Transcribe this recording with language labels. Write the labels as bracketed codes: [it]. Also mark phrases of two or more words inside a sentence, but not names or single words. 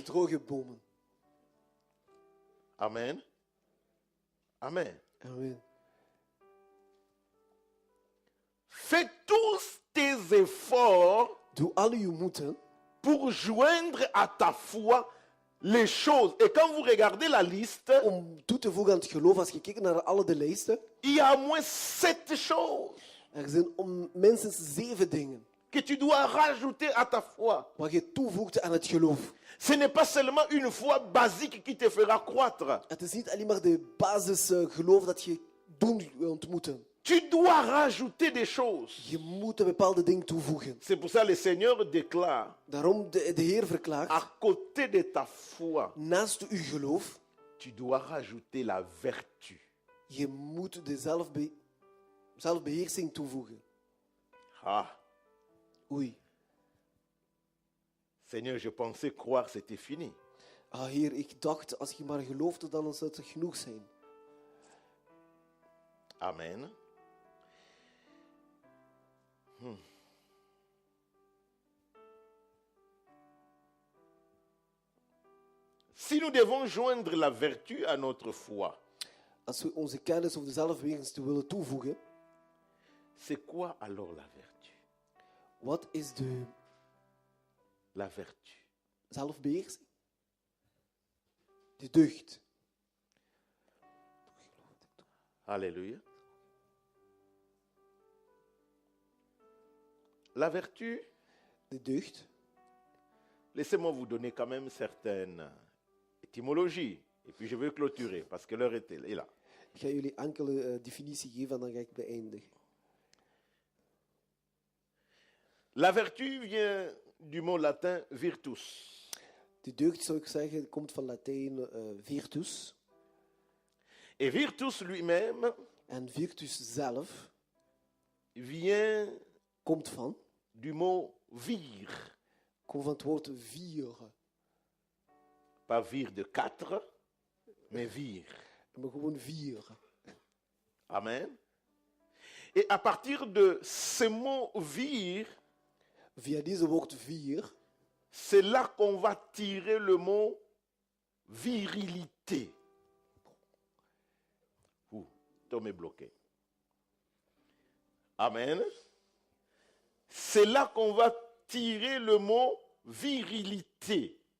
[nl] droge bomen. Amen. Amen. Amen. [fr] Fais tous tes efforts [nl] Doe al uw moeite [fr] pour joindre à ta foi les choses. Et quand vous regardez la liste, [nl] om toe te voegen aan het geloof. Als je kijkt naar alle de lijsten, [fr] il y a au moins 7 choses [nl] er zijn minstens 7 dingen [fr] que tu dois rajouter à ta foi. [nl] wat je toevoegt aan het geloof. [fr] Ce n'est pas seulement une foi basique qui te fera croître. [nl] Het is niet alleen maar de basis geloof dat je doen ontmoeten. [fr] Tu dois rajouter des choses. [nl] Je moet een bepaalde ding toevoegen. [fr] C'est pour ça que le Seigneur déclare, [nl] Daarom de Heer verklaart, [fr] à côté de ta foi, [nl] naast uw geloof, [fr] tu dois rajouter la vertu. [nl] je moet de zelfbeheersing toevoegen. [fr] Ah, [nl] Oei. [fr] Seigneur, je pensais croire c'était fini. [nl] Ah Heer, ik dacht, als je maar geloofde, dan zou het genoeg zijn. Amen. [fr] Si nous devons joindre la vertu à notre foi, [nl] Als we onze kennis of de zelfbeheersing willen toevoegen, [fr] c'est quoi alors la vertu? [nl] wat is de [fr] La vertu. [nl] zelfbeheersing? De deugd. [fr] Alléluia. La vertu, [nl] De deugd. [fr] laissez-moi vous donner quand même certaines étymologies. Et puis je vais clôturer parce que l'heure est là. [nl] Ik ga jullie enkele definitie geven en dan ga ik beëindigen. [fr] La vertu vient du mot latin virtus. [nl] De deugd, zou ik zeggen, komt van Latijn virtus. [fr] Et virtus lui-même [nl] En virtus zelf [fr] vient [nl] komt van, [fr] du mot vir. [nl] komt van het woord vieren. [fr] Pas vir de 4, mais vir. [nl] Maar gewoon vieren. [fr] Amen. Et à partir de ce mot vir, [nl] Via deze woord vier, [fr] c'est là qu'on va tirer le mot virilité. Ouh, Tom est bloqué. Amen. C'est là qu'on va tirer le mot virilité.